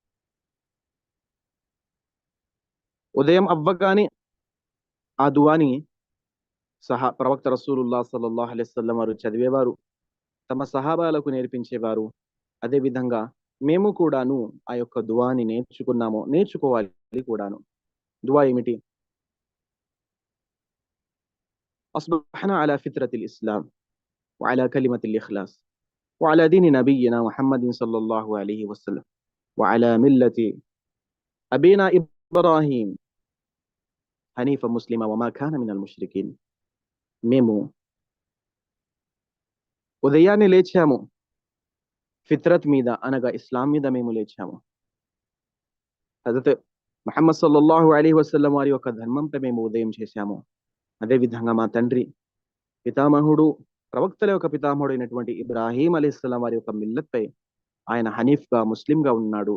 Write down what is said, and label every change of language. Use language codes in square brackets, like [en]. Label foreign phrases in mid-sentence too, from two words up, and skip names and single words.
[te] ఉదయం అవ్వగానే ఆ దుఆని ప్రవక్త [ar] رسول الله صلى الله عليه وسلم [te] వారు చదివేవారు, తమ సహాబాలకు నేర్పించేవారు. అదే విధంగా మేము కూడాను ఆ యొక్క దుఆని నేర్చుకోవాలి కూడాను. దుఆ ఏమిటి? [ar] أصبحنا على فطرة الإسلام وعلى كلمة الإخلاص وعلى دين نبينا محمد صلى الله عليه وسلم وعلى ملة أبينا إبراهيم حنيفا مسلما وما كان من المشركين. [te] మేము ఉదయాన్నే లేచాము, ఫిత్రత్ మీద అనగా ఇస్లాం మీద మేము లేచాము. హజరత్ ముహమ్మద్ [ar] صلى الله عليه وسلم [te] వారి యొక్క ధర్మంపై మేము ఉదయం చేశాము. అదే విధంగా మా తండ్రి పితామహుడు, ప్రవక్తల యొక్క పితామహుడు అయినటువంటి ఇబ్రాహీం అలైహిస్సలాం వారి యొక్క మిల్లత్ పై ఆయన హనీఫ్ గా, ముస్లిం గా ఉన్నాడు.